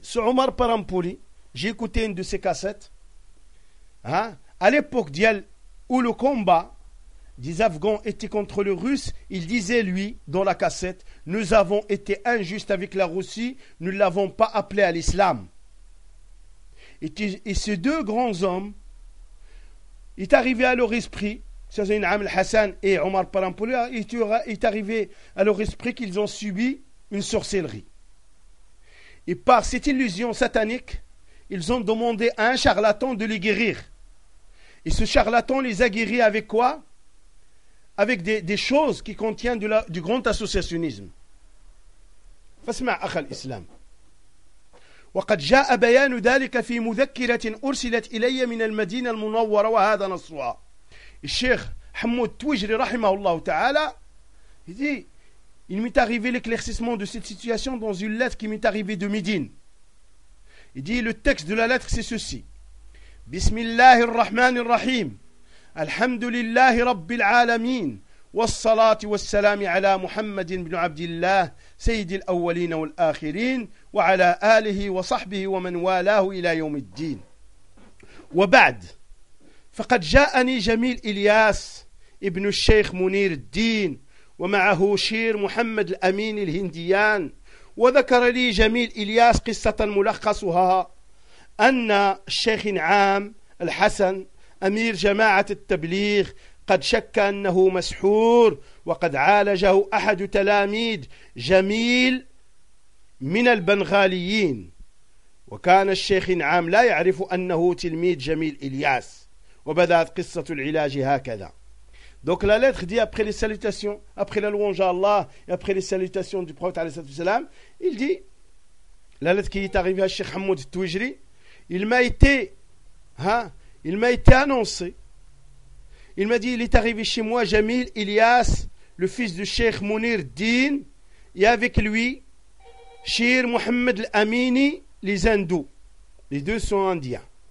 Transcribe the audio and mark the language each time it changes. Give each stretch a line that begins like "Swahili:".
French: Ce Omar Parampouli, j'ai écouté une de ses cassettes, hein, à l'époque d'El, où le combat des Afghans étaient contre les Russes, il disait lui, dans la cassette, « Nous avons été injustes avec la Russie, nous ne l'avons pas appelé à l'islam. » Et ces deux grands hommes, il est arrivé à leur esprit, c'est-à-dire Inam al-Hassan et Omar Parampouli, il est arrivé à leur esprit qu'ils ont subi une sorcellerie. Et par cette illusion satanique, ils ont demandé à un charlatan de les guérir. Et ce charlatan les a guéris avec quoi ? Avec des choses qui contiennent du grand associationnisme.
Arabic: Fasma akhal islam. وقد جاء بيان ذلك في مذكرة أرسلت إلي من المدينة المنورة وهذا نصها. الشيخ حمود توجري رحمه الله تعالى.
French: Il dit, il m'est arrivé l'éclaircissement de cette situation dans une lettre qui m'est arrivée de Médine. Il dit, le texte de la lettre c'est ceci.
Arabic: بسم الله الرحمن الرحيم. الحمد لله رب العالمين والصلاة والسلام على محمد بن عبد الله سيد الأولين والآخرين وعلى آله وصحبه ومن والاه إلى يوم الدين وبعد فقد جاءني جميل إلياس ابن الشيخ منير الدين ومعه شير محمد الأمين الهنديان وذكر لي جميل إلياس قصة ملخصها أن الشيخ نعام الحسن أمير جماعة التبليغ قد شك أنه مسحور وقد عالجه أحد تلاميذ جميل من البنغاليين وكان الشيخ نعام لا يعرف أنه تلميذ جميل إلياس وبدأت قصة العلاج هكذا.
French: Donc la lettre dit après les salutations, après la louange à Allah et après les salutations du prophète
Arabic: عليه الصلاة والسلام,
French: il dit, la lettre qui est arrivée à Cheikh Hamoud Toujri, il m'a été annoncé. Il m'a dit, il est arrivé chez moi Jamil Ilyas, le fils du Cheikh Munir Din, et avec lui Shir Mohammed Al-Amini, les hindous. Les deux sont indiens.